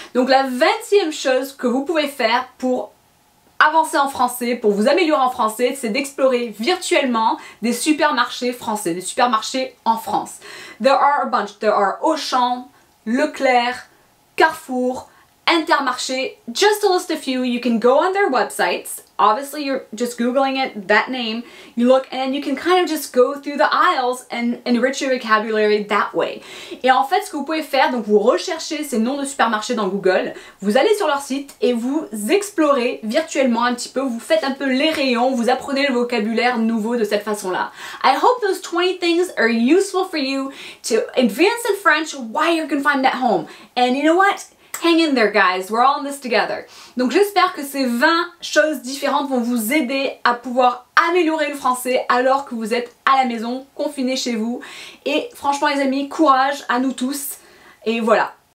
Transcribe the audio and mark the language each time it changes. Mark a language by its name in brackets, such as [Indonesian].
[French] Donc la 20e chose que vous pouvez faire pour avancer en français, pour vous améliorer en français, c'est d'explorer virtuellement des supermarchés français, des supermarchés en France. [English] There are a bunch. There are Auchan, Leclerc, Carrefour, Intermarché, just to list a few. You can go on their websites. Obviously, you're just Googling it, that name. You look and you can kind of just go through the aisles and enrich your vocabulary that way. [French] Et en fait, ce que vous pouvez faire, donc vous recherchez ces noms de supermarchés dans Google, vous allez sur leur site et vous explorez virtuellement un petit peu, vous faites un peu les rayons, vous apprenez le vocabulaire nouveau de cette façon-là. [English] I hope those 20 things are useful for you to advance in French while you're confined at home. And you know what? Hang in there, guys, we're all in this together. [French] Donc j'espère que ces 20 choses différentes vont vous aider à pouvoir améliorer le français alors que vous êtes à la maison, confinés chez vous. Et franchement les amis, courage à nous tous. Et voilà.